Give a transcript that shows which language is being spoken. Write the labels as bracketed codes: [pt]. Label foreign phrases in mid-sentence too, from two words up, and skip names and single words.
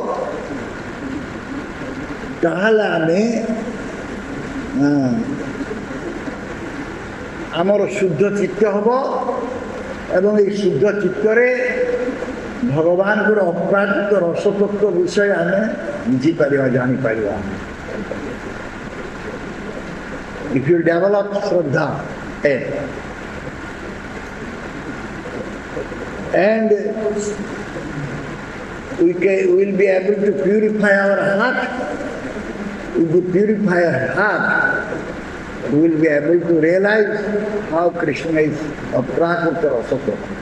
[or] ତାହେଲେ ଆମେ ଆମର ଶୁଦ୍ଧ ଚିତ୍ତ ହେବ ଏବଂ ଏହି ଶୁଦ୍ଧ ଚିତ୍ତରେ ଭଗବାନଙ୍କର ଅପ୍ରାକୃତ ରସତତ୍ତ୍ୱ ବିଷୟ ଆମେ ବୁଝିପାରିବା ଜାଣିପାରିବା [en] if you develop Shraddha and we will be able to purify our heart. If we purify our heart, we will be able to realize how Krishna is Aprakrita Rasa.